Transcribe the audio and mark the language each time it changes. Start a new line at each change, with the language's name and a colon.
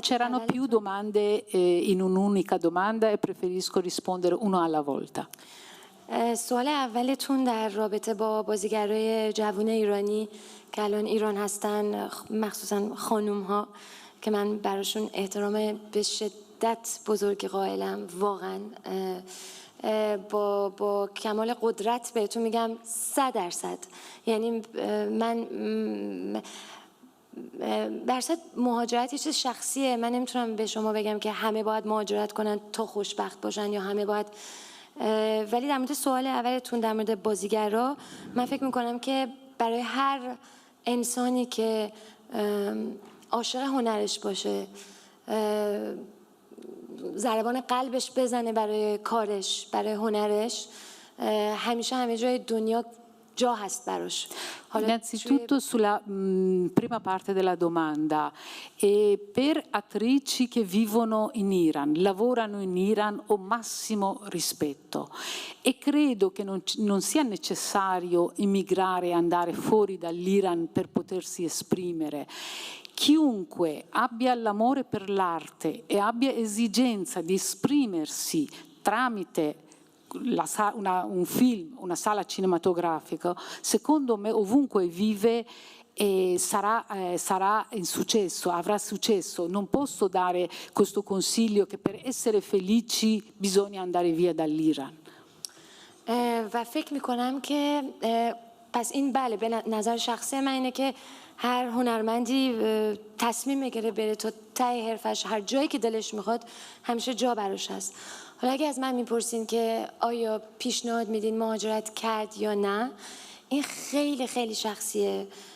Italian: c'erano più domande in un'unica domanda e preferisco rispondere uno alla volta.
Persian: سوال اولتون در رابطه با بازیگرای جوان ایرانی که الان ایران هستن، مخصوصا خانوم ها که من براشون احترام به شدت بزرگی قائلم، واقعا با کمال قدرت بهتون میگم 100%. یعنی من درصد مهاجرت یه چیز شخصیه، من نمیتونم به شما بگم که همه باید مهاجرت کنن تا خوشبخت باشن یا همه باید، ولی در مورد سوال اولتون در مورد بازیگرا، من فکر میکنم که برای هر انسانی که عاشق هنرش باشه، ضربان قلبش بزنه برای کارش، برای هنرش، همیشه همه جای دنیا جا هست براش.
Italian: Innanzitutto sulla prima parte della domanda, per attrici che vivono in Iran, lavorano in Iran, ho massimo rispetto e credo che non sia necessario immigrare e andare fuori dall'Iran per potersi esprimere. Chiunque abbia l'amore per l'arte e abbia esigenza di esprimersi tramite un film, una sala cinematografica, secondo me ovunque vive sarà in successo, avrà successo. Non posso dare questo consiglio che per essere felici bisogna andare via dall'Iran.
Persian: و فکر میکنم که پس این بله به نظر شخصی من اینه که هر هنرمندی تصمیم میگیره بره تا ته حرفش، هر جایی که دلش میخواد همیشه جا براش هست. حالا اگه از من میپرسین که آیا پیشنهاد میدین مهاجرت کرد یا نه، این خیلی خیلی شخصیه.